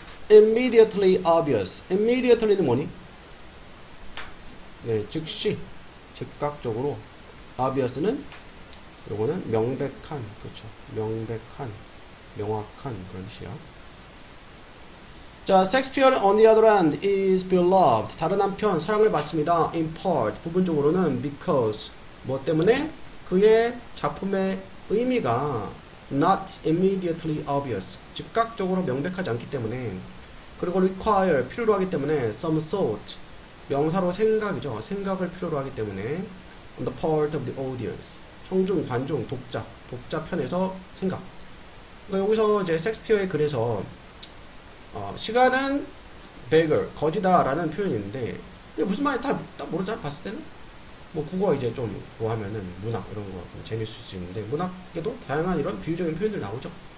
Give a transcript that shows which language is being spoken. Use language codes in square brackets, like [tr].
[en] Immediately obvious. [ko] Immediately는 뭐니? 네, 즉시, 즉각적으로. Obvious는 요거는 명백한, 그렇죠. 명백한, 명확한 그런 뜻이야. [en] 자, Shakespeare on the other hand is beloved. [ko] 다른 한편 사랑을 받습니다. [en] In part, [ko] 부분적으로는 because 뭐 때문에 그의 작품의 의미가 [en] not immediately obvious. [ko] 즉각적으로 명백하지 않기 때문에 그리고 require 필요로 하기 때문에 [en] some thought [ko] 명사로 생각이죠. 생각을 필요로 하기 때문에 [en] on the part of the audience. [ko] 청중, 관중, 독자 편에서 생각. 그러니까 여기서 이제 섹스피어의 글에서 시간은 beggar, 거지다라는 표현이 있는데 이게 무슨 말인지 딱 모르잖아. 봤을 때는 뭐 국어 이제 좀 그거 하면은 문학 이런 거 좀 재밌을 수 있는데 문학에도 다양한 이런 비유적인 표현들 나오죠.